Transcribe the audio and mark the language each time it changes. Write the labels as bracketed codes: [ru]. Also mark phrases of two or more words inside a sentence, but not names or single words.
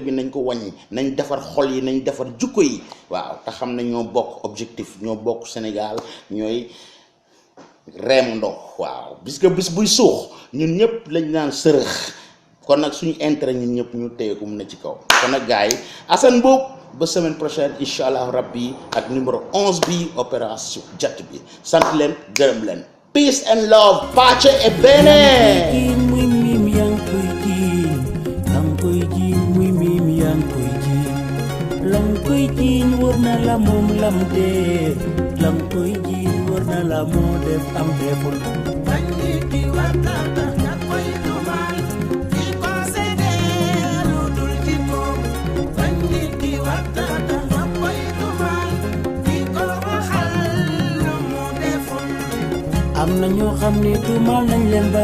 [wo] bi nañ ko wàññi nañ defar xol yi nañ defar jukko yi waaw te xam ne ñoo bokk objectif ñoo bokk Sénégal ñooy reem ndox waaw bis que bis buy suux ñun ñëpp lañ naan sërëx kon nag suñu intérêt ñun ñëpp ñu téye ko mu ne ci kaw kon nag gars yi Assane Mboup ba [fr] semaine prochaine [ar] إن شاء الله ربي [wo] ak numéro 11 bi opération Jat bi sant leen gërëm leen [en] peace and love [it] pace e bene [wo] lang koy jiin wër na la moom lam dee lang koy jiin wër na la moo def am deful bañ nit ki war na tax nga koy tuumaal ki ko seedee lu dul ci moom bañ nit ki war na tax nga koy tuumaal ki ko waxal lu mu deful am na ñoo xam ne tuumaal nañ leen ba